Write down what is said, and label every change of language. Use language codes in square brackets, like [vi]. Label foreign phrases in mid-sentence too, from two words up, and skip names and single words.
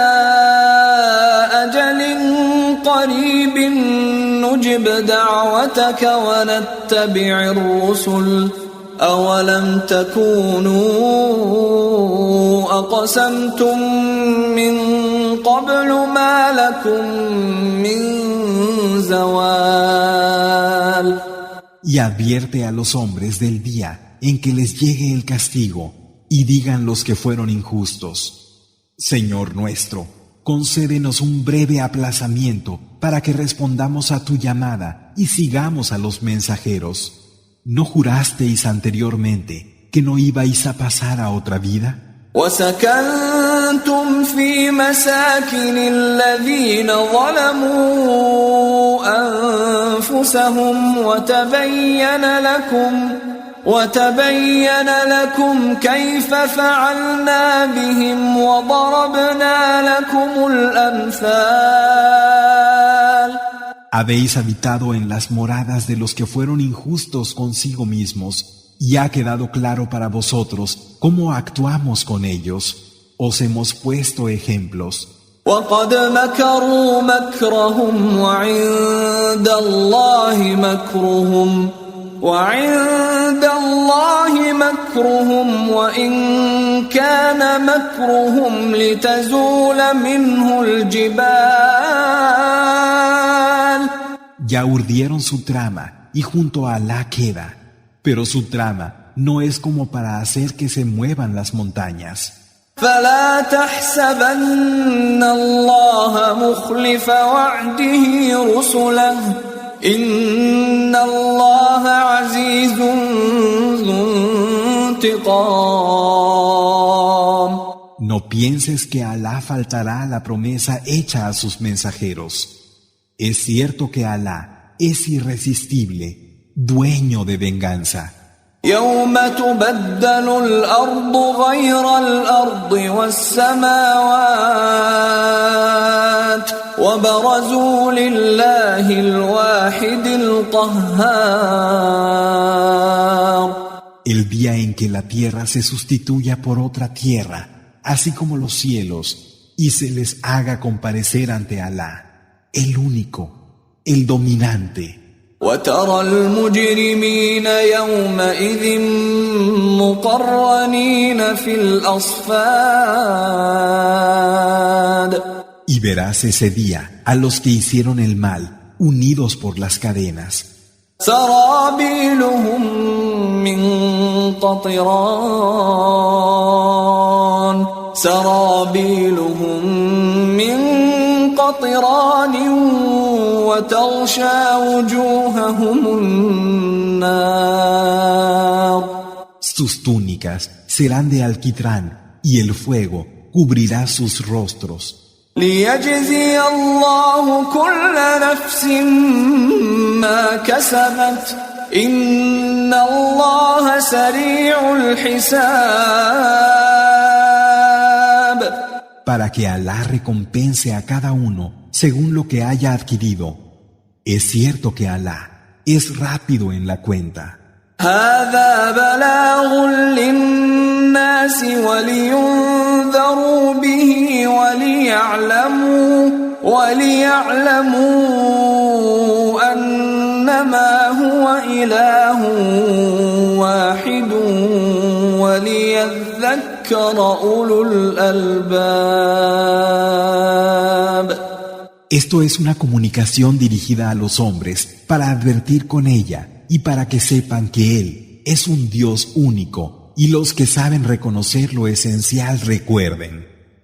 [ar] أجل قريب نجب دعوتك ونتبع الرسل أولم تكونوا أقسمتم من قبل ما لكم من زوال. [es] Y advierte a los hombres del día en que les llegue el castigo, y digan los que fueron injustos: Señor nuestro, concédenos un breve aplazamiento para que respondamos a tu llamada y sigamos a los mensajeros. ¿No jurasteis anteriormente que no ibais a pasar a otra vida? [ar] وسكنتم في مساكن الذين ظلموا أنفسهم وتبين لكم كيف فعلنا بهم وضربنا لكم الأمثال. [es] Habéis habitado en las moradas de los que fueron injustos consigo mismos, y ha quedado claro para vosotros cómo actuamos con ellos. Os hemos puesto ejemplos. [ar] وقد مكروا مكرهم وعند الله مكرهم وإن كان مكرهم لتزول منه الجبال. [es] Ya urdieron su trama y junto a Alá queda, pero su trama no es como para hacer que se muevan las montañas. [ar] فلا تحسبن الله مخلف وعده رسله إن الله عزيز ذو انتقام. [es] No pienses que Alá faltará a la promesa hecha a sus mensajeros. Es cierto que Alá es irresistible, dueño de venganza. [ar] يوم تبدل الأرض غير الأرض والسماوات وبرزوا لله الواحد القهار. [es] El día en que la tierra se sustituya por otra tierra, así como los cielos, y se les haga comparecer ante Alá, el único, el dominante. [ar] وترى المجرمين يومئذ مقرنين في الأصفاد. [es] Y verás ese día a los que hicieron el mal, unidos por las cadenas. [ar] سرابيلهم من قطران سرابيلهم من قطران وتغشى وجوههم النار. [es] Sus túnicas serán de alquitrán y el fuego cubrirá sus rostros. [ar] ليجزي الله كل نفس ما كسبت إن الله سريع الحساب. [es] Para que Alá recompense a cada uno según lo que haya adquirido. Es cierto que Alá es rápido en la cuenta. [ar] هذا بلاغ للناس ولينذروا به وليعلموا أنما هو إله واحد وليذكر أولو الألباب. [es] Esto es una comunicación dirigida a los hombres para advertir con ella y para que sepan que Él es un Dios único y los que saben reconocer lo esencial recuerden.